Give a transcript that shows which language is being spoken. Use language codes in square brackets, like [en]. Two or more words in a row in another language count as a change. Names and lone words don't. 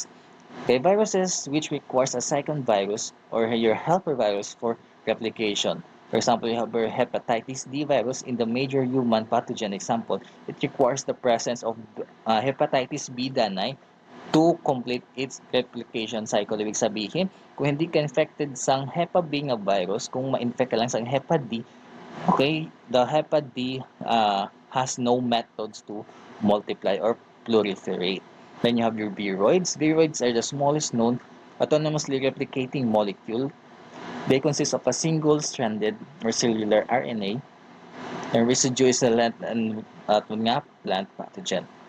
[en] Okay, viruses which requires a second virus or your helper virus for replication. For example, you have your hepatitis D virus in the major human pathogen example. It requires the presence of hepatitis B danay to complete its replication cycle. [tl] Ibig sabihin, kung hindi ka infected sang Hepa B nga virus, kung ma-infect ka lang sang Hepa D, okay, [en] the Hepa D has no methods to multiply or proliferate. Then you have your viroids. Viroids are the smallest known autonomously replicating molecule. They consist of a single-stranded or cellular RNA, and residue is a plant pathogen.